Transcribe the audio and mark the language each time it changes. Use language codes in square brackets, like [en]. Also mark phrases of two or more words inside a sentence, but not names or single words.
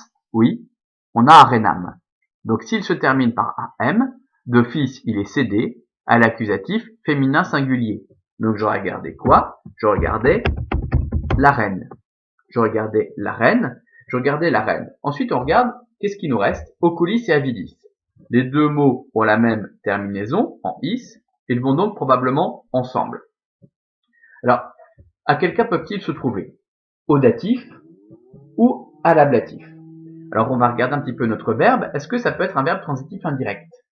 [fr] Oui. On a arenam. Donc s'il se termine par am, d'office il est cédé à l'accusatif féminin singulier. Donc je regardais quoi? Je regardais la reine. Je regardais la reine. Je regardais la reine. Ensuite on regarde, qu'est-ce qui nous reste? [la] Oculis et avidis. [fr] Les deux mots ont la même terminaison, en is, ils vont donc probablement ensemble. Alors, à quel cas peuvent-ils se trouver? Au datif ou à l'ablatif? Alors on va regarder un petit peu notre verbe. Est-ce que ça peut être un verbe transitif indirect?